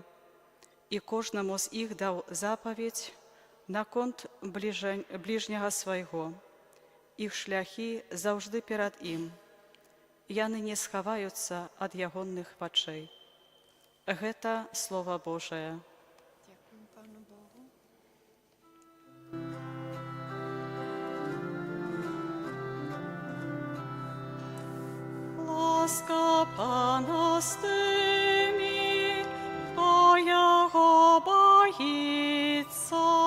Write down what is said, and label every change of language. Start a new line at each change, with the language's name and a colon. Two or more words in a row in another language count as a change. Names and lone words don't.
Belarusian: І кожнаму з іх даў запаведь наконт бліжняга свайго. Іх шляхі заўжды перад ім. Яны не схаваюцца ад ягоных вачэй. Гэта Слова Божае.
Ukrainian: Дякуємо Пану Богу. Ласка Пана з тими, хто його боїться.